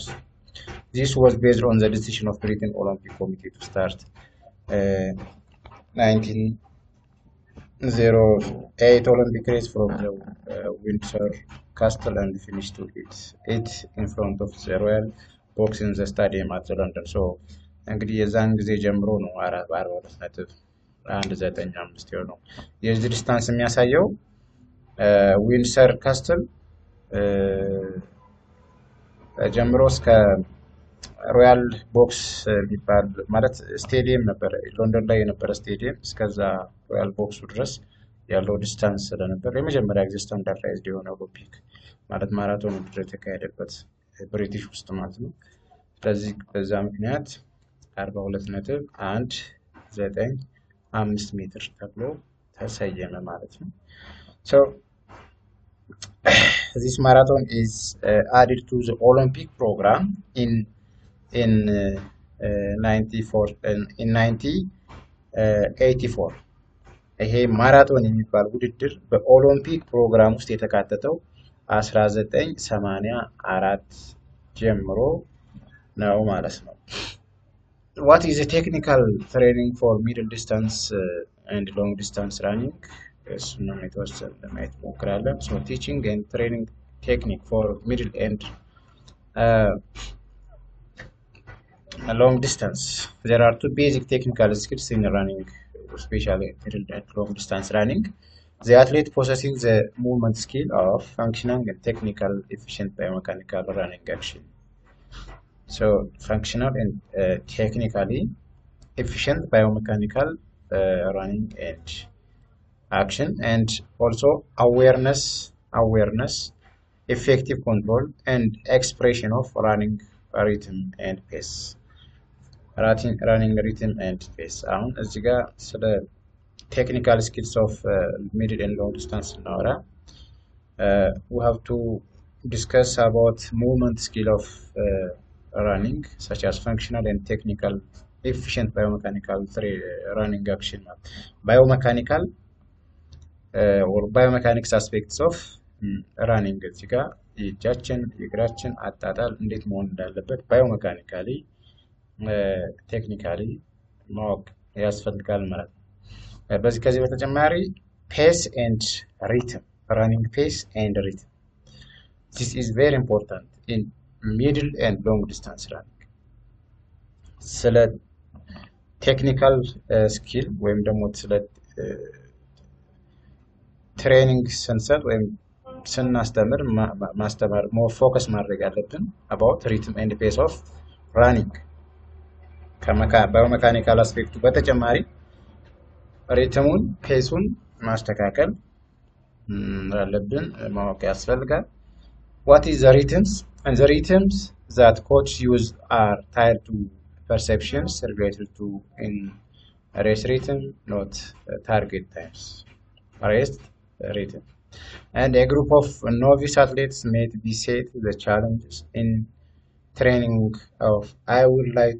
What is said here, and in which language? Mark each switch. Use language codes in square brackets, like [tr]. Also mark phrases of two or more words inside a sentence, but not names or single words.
[en] This was based on the decision of Britain Olympic Committee to start 1908 Olympic race from the Windsor Castle and finish to it in front of the Royal Box in the stadium at London. [am] So እንግዲህ የዛን ጊዜ ጀምሮ ነው 42.195 የሆነው። የዚህ ዲስታንስ የሚያሳየው ዊንድሰር ካስትል ጀምሮ እስከ ሮያል ቦክስ የሚባል ማለት ስቴዲየም ነበር፣ ሎንደን ላይ የነበረ ስቴዲየም፣ እስከዛ ሮያል ቦክሱ ድረስ ያለው ዲስታንስ ስለነበር የመጀመሪያ ጊዜ ስታንዳርዳይዝድ የሆነ ኦሎምፒክ ማለት ማራቶን ውድድር የተካሄደበት ብሪቲሽ ውስጥ ማለት ነው። ስለዚህ በዛ ምክንያት 42.195 ሜትር ተብሎ ተሰየመ ማለት ነው። [en] This marathon is added to the Olympic program in 94 in 1984. [am] ይሄ ማራቶን የሚባል ውድድር በኦሎምፒክ ፕሮግራም ውስጥ የተካተተው 1984 ጀምሮ ነው ማለት ነው። [en] What is a technical training for middle distance and long distance running? [am] እሱንም የተወሰነ ለማየት ሞክራለን። [en] So teaching and training technique for middle and long distance. There are two basic technical skills in running, especially middle and long distance running. The athlete possessing the movement skill of functional and technical efficient biomechanical running action. So functional and technically efficient biomechanical running and action, and also awareness, effective control and expression of running rhythm and pace. Running rhythm and pace. [am] እዚህ ጋር ስለ [en] technical skills of middle and long distance now. We have to discuss about movement skill of running, such as functional and technical efficient biomechanical running action. Biomechanical or biomechanics aspects of running [am] እዚህ ጋር የእጃችን የእግራችን አጣጣል እንዴት መሆን እንዳለበት [en] biomechanical technically [am] ማወቅ ያስፈልጋል ማለት ነው። በዚህ ከዚህ በተጨማሪ [en] pace and rhythm, running pace and rhythm. This is very important in middle and long distance running. [am] ስለ [en] technical skill [am] ወይም ደግሞ ስለ ትሬኒንግ ስንሰጥ ወይም ስናስተምር ማስተማር ፎከስ ማድረግ ያለብን [en] about rhythm and pace of running. [am] ባዮሜካኒካል አስፔክቱ በተጨማሪ ሪትሙን ፔሱን ማስተካከል አለብን ማወቅ ያስፈልጋል። [en] What is the rhythms? And the rhythms that coach use are tied to perceptions related to in race rhythm, not target times. Race rhythm. And a group of novice athletes may be set the challenges in training of I would